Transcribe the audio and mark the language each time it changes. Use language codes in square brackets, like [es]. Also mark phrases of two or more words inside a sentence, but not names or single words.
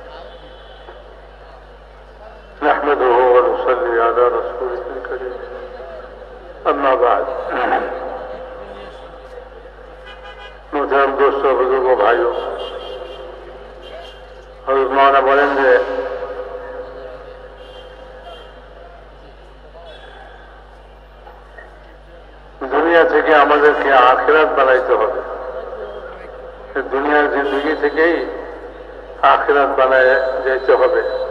[ar] نحمدہ ونصلی علی رسولہ الکریم. اما بعد، [ur] محترم دوستوں، بزرگوں، بھائیوں، حضرت مولانا بولیں گے [bn] দুনিয়া থেকে আমাদেরকে আখিরাত বানাইতে হবে. দুনিয়ার জিন্দগি থেকেই আখিরাত বানায় যেতে হবে.